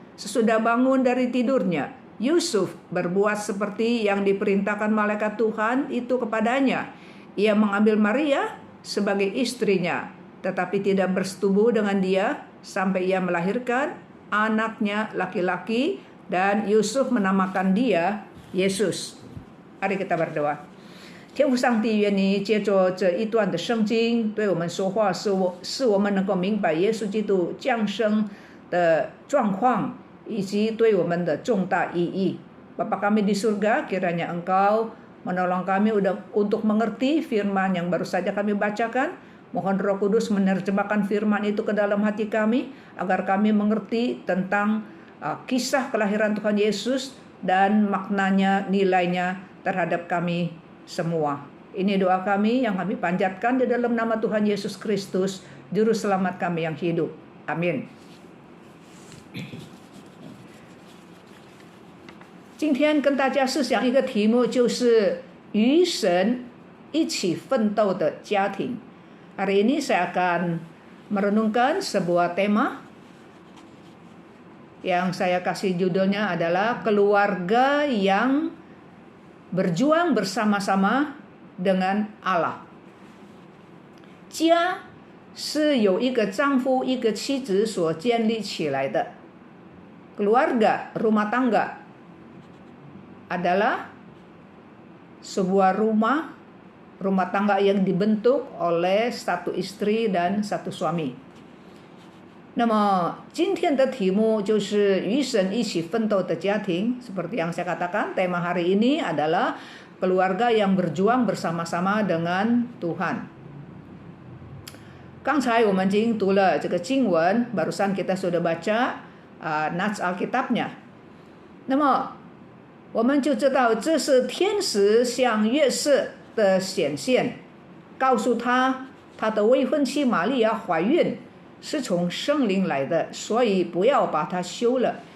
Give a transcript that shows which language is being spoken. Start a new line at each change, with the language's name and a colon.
Indonesian: Sesudah bangun dari tidurnya, Yusuf berbuat seperti yang diperintahkan malaikat Tuhan itu kepadanya. Ia mengambil Maria sebagai istrinya, tetapi tidak bersetubuh dengan dia sampai ia melahirkan anaknya laki-laki, dan Yusuf menamakan dia Yesus. Mari kita berdoa.
Chinese: 天父上帝，愿你借着这一段的圣经对我们说话，使我们能够明白耶稣基督降生的状况以及对我们的重大意义。
Indonesian: Bapa kami di surga, kiranya Engkau menolong kami untuk mengerti firman yang baru saja kami bacakan. Mohon Roh Kudus menerjemahkan firman itu ke dalam hati kami, agar kami mengerti tentang kisah kelahiran Tuhan Yesus dan maknanya, nilainya terhadap kami semua. Ini doa kami yang kami panjatkan di dalam nama Tuhan Yesus Kristus, Juru Selamat kami yang hidup. Amin.
Chinese: 今天跟大家分享一个题目，就是与神一起奋斗的家庭。
Indonesian: Hari ini saya akan merenungkan sebuah tema yang saya kasih judulnya adalah keluarga yang berjuang bersama-sama dengan Allah.
Chinese: 家是由一个丈夫一个妻子所建立起来的。
Indonesian: Keluarga, rumah tangga adalah sebuah rumah tangga yang dibentuk oleh satu istri dan satu suami.
Chinese: 那么今天的题目就是与神一起奋斗的家庭。
Indonesian: Seperti yang saya katakan, tema hari ini adalah keluarga yang berjuang bersama-sama dengan Tuhan.
Chinese: 刚才我们已经读了这个经文，
Indonesian: barusan kita sudah baca Nats Alkitabnya.
Chinese: 那么我们就知道这是天使向约瑟的显现，告诉他的未婚妻玛利亚怀孕是从圣灵来的，所以不要把她休了。